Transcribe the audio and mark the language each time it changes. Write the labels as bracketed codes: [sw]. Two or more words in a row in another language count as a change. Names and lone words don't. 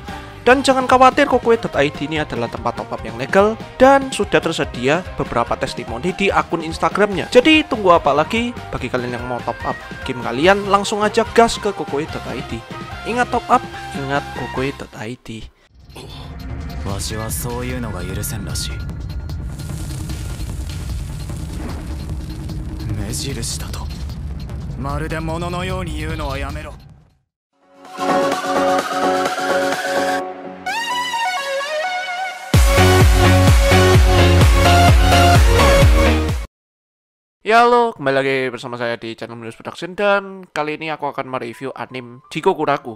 [id] Dan jangan khawatir, Kukui.id ini adalah tempat [en] top up [id] yang legal dan sudah tersedia beberapa testimoni di akun Instagramnya. Jadi tunggu apa lagi? Bagi kalian yang mau [en] top up [id] game kalian, langsung aja gas ke Kukui.id. Ingat [en] top up, [id] ingat Kukui.id. [ja] わしはそういうのが許せんらしい。目印だとまるで物のように言うのはやめろ。 [id] Ya halo, kembali lagi bersama saya di channel Minus Production. Dan kali ini aku akan mereview anime Jikokuraku.